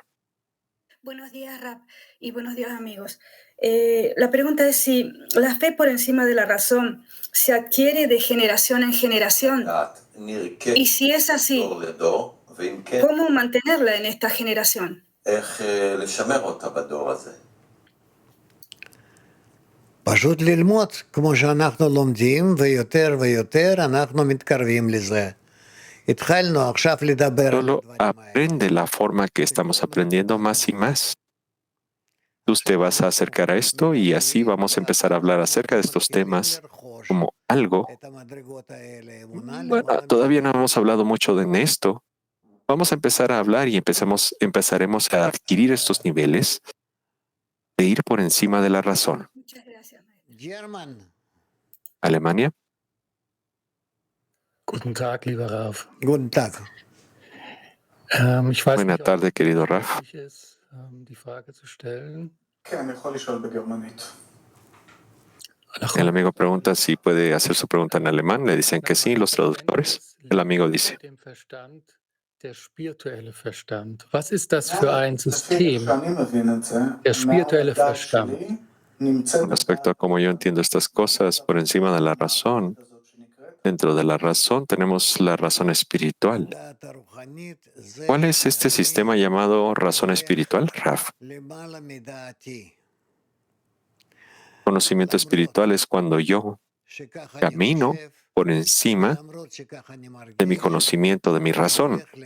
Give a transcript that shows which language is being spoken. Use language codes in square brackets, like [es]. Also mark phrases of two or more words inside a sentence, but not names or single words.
[es] Buenos días, Rap, y buenos días, amigos. La pregunta es si la fe por encima de la razón se adquiere de generación en generación. Y si es así, ¿cómo mantenerla en esta generación? [he] פשוט ללמוד, כמו שאנחנו לומדים, ויותר ויותר אנחנו מתקרבים לזה. התחלנו עכשיו לדבר על [es] Solo [he] הדברים האלה. [es] aprende la forma que estamos aprendiendo más y más. Tú te vas a acercar a esto y así vamos a empezar a hablar acerca de estos temas como algo. Bueno, todavía no hemos hablado mucho de esto. Vamos a empezar a hablar y empezaremos a adquirir estos niveles de ir por encima de la razón. Muchas gracias, maestro. German. Alemania. [de] Guten Tag, lieber Raf. Guten Tag. Ich weiß [es] Buena [de] nicht, ob [es] tarde, [de] es [es] querido Raf. [de] möglich ist, die Frage zu stellen. [es] El amigo pregunta si puede hacer su pregunta en alemán. Le dicen que sí, los traductores. El amigo dice, [de] Dem Verstand, der spirituelle Verstand. Was ist das für ein System? Der spirituelle Verstand. [es] con respecto a cómo yo entiendo estas cosas por encima de la razón, dentro de la razón tenemos la razón espiritual. ¿Cuál es este sistema llamado razón espiritual, Raf? Conocimiento espiritual es cuando yo camino por encima de mi conocimiento, de mi razón.